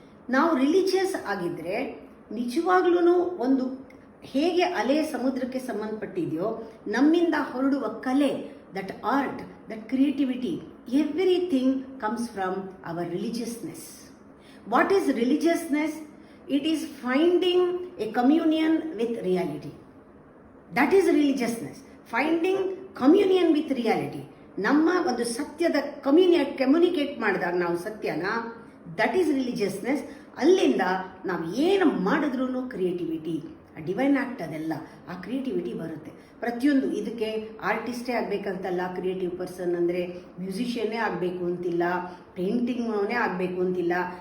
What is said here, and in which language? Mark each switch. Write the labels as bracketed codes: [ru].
[kn] ನಾವು ರಿಲಿಜಿಯಸ್ ಆಗಿದ್ದರೆ ನಿಜವಾಗ್ಲೂ ಒಂದು ಹೇಗೆ ಅಲೆ ಸಮುದ್ರಕ್ಕೆ ಸಂಬಂಧಪಟ್ಟಿದೆಯೋ, ನಮ್ಮಿಂದ ಹೊರಡುವ ಕಲೆ, [en] That art, that creativity, everything comes from our religiousness. What is religiousness? It is finding a communion with reality. That is religiousness. Finding communion with reality. [kn] ನಮ್ಮ ಒಂದು ಸತ್ಯದ ಕಮ್ಯುನಿಕೇಟ್ ಮಾಡಿದಾಗ ನಾವು ಸತ್ಯನ, [en] That is religiousness. [kn] ಅಲ್ಲಿಂದ ನಾವು ಏನು ಮಾಡಿದ್ರೂ ಕ್ರಿಯೇಟಿವಿಟಿ, ಡಿವೈನ್ ಆಕ್ಟ್, ಅದೆಲ್ಲ ಆ ಕ್ರಿಯೇಟಿವಿಟಿ ಬರುತ್ತೆ. ಪ್ರತಿಯೊಂದು ಇದಕ್ಕೆ ಆರ್ಟಿಸ್ಟೇ ಆಗಬೇಕಂತಲ್ಲ, ಕ್ರಿಯೇಟಿವ್ ಪರ್ಸನ್ ಅಂದರೆ ಮ್ಯೂಸಿಷಿಯನ್ನೇ ಆಗಬೇಕು ಅಂತಿಲ್ಲ, ಪೇಂಟಿಂಗ್ನೇ ಆಗಬೇಕು ಅಂತಿಲ್ಲ.